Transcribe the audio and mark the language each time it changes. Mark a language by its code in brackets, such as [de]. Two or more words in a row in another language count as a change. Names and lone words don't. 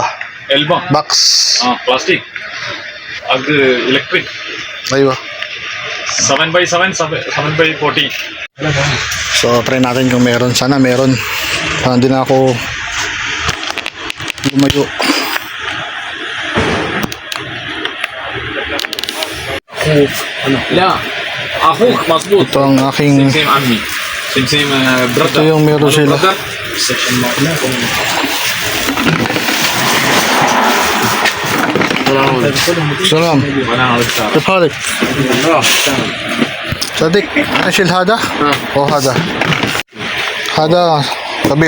[en] Elbow? Box. Plastic. Ag electric. [ar] Aywa. 7x7, 7x40. [tl] So try natin kung meron. Sana meron. Hindi na ako lumayo. [ar] لا اخوك مظبوط. [tl] Ito ang aking, [ar] سيم عمي. سيم [tl] ito yung meron sila. [ar] سلام. كيف حالك؟ صديق ايش هذا؟ هذا كبير.